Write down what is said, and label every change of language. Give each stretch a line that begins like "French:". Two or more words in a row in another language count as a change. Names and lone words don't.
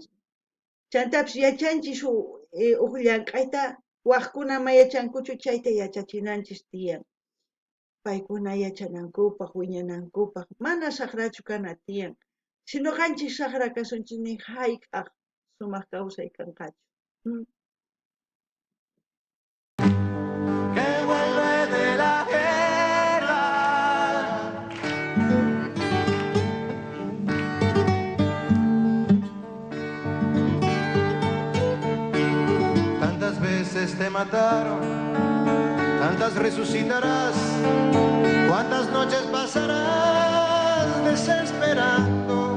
Quechua: Chantapis yachanchis huk llank'ayta waqkuna mayachankuchu chayta yachachinanchis tiyan. Paykuna yachanankupaq, wiñanankupaq, mana saqrachu kana tiyan. Sino qanchis saqra kasunchis nin hayk'aq sumaq kawsay kanqachu.
Spanish: Que vuelve de la guerra. Tantas veces te mataron, tantas resucitarás, cuántas noches pasarás desesperando.